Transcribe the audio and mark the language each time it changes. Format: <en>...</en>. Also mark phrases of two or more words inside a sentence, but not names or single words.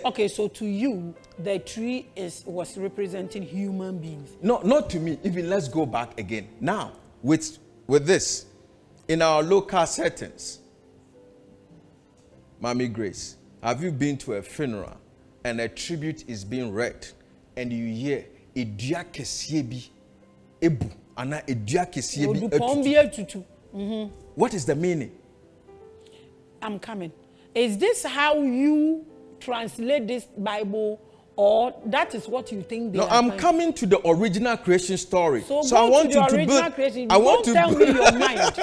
<en>Okay, so to you, the tree was representing human beings. No, not to me. Even let's go back again. Now, with this, in our local settings, Maame Grace, have you been to a funeral and a tribute is being read and you hear</en> <ak>edua kesiebi ebu ana edua kesiebi etutu?</ak> <en>What is the meaning? I'm coming. Is this how you translate this Bible, or that is what you think they are? No, I'm coming to the original creation story. So I want to build. Creation. Don't tell me your mind.</en>